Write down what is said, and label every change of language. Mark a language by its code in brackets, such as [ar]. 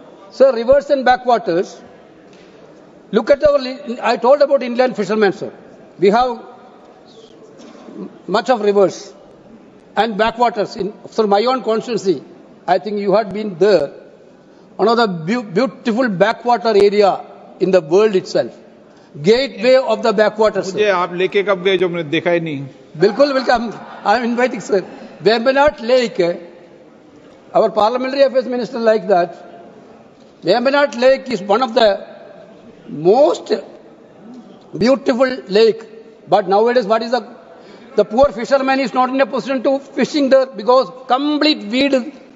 [en] Sir, rivers and backwaters, look at I told about inland fishermen, sir. We have much of rivers and backwaters. For my own constituency, I think you had been there. One of the beautiful backwater area in the world itself. Gateway of the backwaters. [hi] मुझे आप लेके कब गए जो मैंने देखा ही नहीं? बिल्कुल बिल्कुल. [en] I am inviting, sir. Vembanad Lake, our parliamentary affairs minister like that. Vembanad Lake is one of the most beautiful lake. But nowadays, what is the poor fisherman is not in a position to fishing there because complete weed.